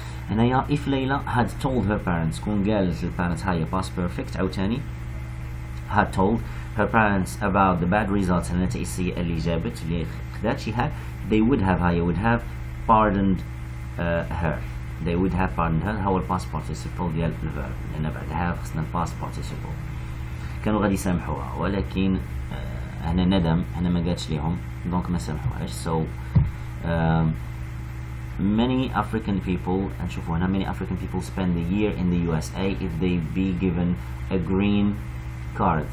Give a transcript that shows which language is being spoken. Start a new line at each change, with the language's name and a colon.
English: هنايا if Layla had told her parents
Arabic: كون قالت للبارنتس هاي
English: past perfect عاوتاني had told her parents about the bad results
Arabic: النتائج السيئة اللي جابت اللي خدات
English: she had they would have هاي would have pardoned her. they would have pardoned her
Arabic: هو
English: past participle ديال الverb
Arabic: لأن بعدها خصنا
English: past participle.
Arabic: كانوا غادي يسامحوها ولكن هنا ندم، هنا ما قالتش ليهم دونك ما سامحوهاش.
English: so many African people
Arabic: نشوفوا هنا
English: many African people spend a year in the USA if they be given a green card.